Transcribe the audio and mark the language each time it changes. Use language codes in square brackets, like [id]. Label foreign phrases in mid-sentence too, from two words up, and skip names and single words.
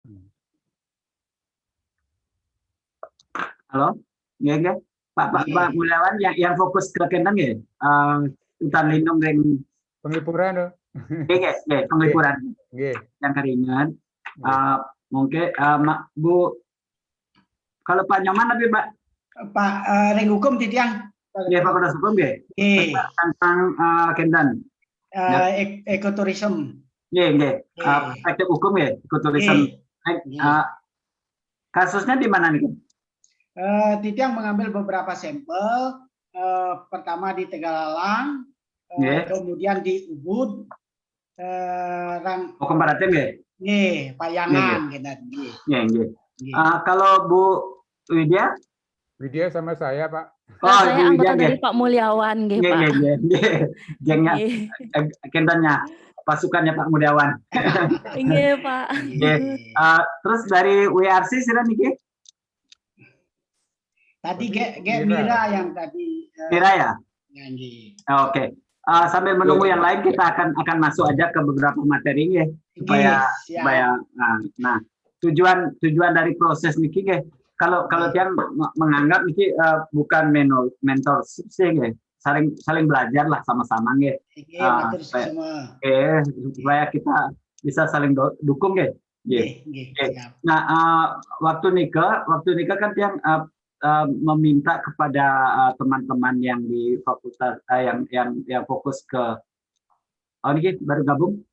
[id] Halo, nggih. Pak Mulyawan yang fokus ke kenten nggih, hutan lindung ring penglipuran tuh. Nggih, penglipuran. Nggih. Yang keringan. Mungkin Bu, kalau Pak Nyoman tapi Pak ring hukum titiang. Nggih, Pak Kudas Hukum nggih. Tentang kenten. Ekoturism. Nggih. Perspektif hukum nggih, ekoturism. Kasusnya di mana nih? Titiang mengambil beberapa sampel, pertama di Tegalalang, kemudian di Ubud, komparatif nggih? Nggih, Payangan kita. Nggih. Kalau Bu Widya? Widya sama saya, Pak. Saya anggota dari Pak Mulyawan nggih, Pak. Nggih. Gengnya kentennya pasukannya Pak Mulyawan. Nggih, Pak. Nggih. Terus dari WRC [ban] sira niki? [id] Tadi Mira yang tadi. Mira ya? Oke. Sambil menunggu yang lain kita akan masuk aja ke beberapa materi ya supaya nah tujuan dari proses niki nggih. Kalau tiang menganggap niki bukan mentorship sih nggih. Saling belajar lah sama-sama nggih. Supaya kita bisa saling dukung nggih. Nah, waktu nikah kan tiang meminta kepada teman-teman yang di fakultas yang fokus ke ini baru gabung